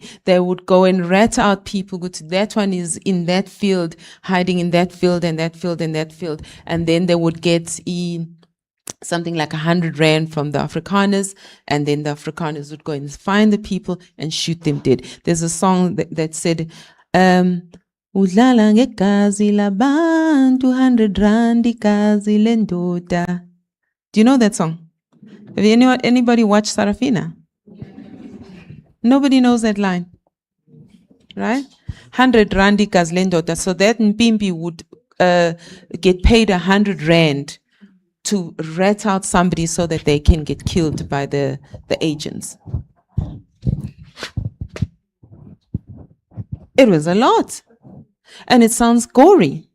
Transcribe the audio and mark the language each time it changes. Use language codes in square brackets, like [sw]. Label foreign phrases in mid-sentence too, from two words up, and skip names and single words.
[en] They would go and rat out people. Go to that one is in that field, hiding in that field and that field and that field. And then they would get something like 100 rand from the Afrikaners. And then the Afrikaners would go and find the people and shoot them dead. There's a song that said, [zu] Udlala ngekazi labantu 100 rand ikazi lendoda. [en] Do you know that song? Have anybody watched Sarafina? Nobody knows that line, right? [zu] 100 rand ikazi lendoda. [en] So that Mpimbi would get paid 100 rand to rat out somebody so that they can get killed by the agents. It was a lot. And it sounds gory.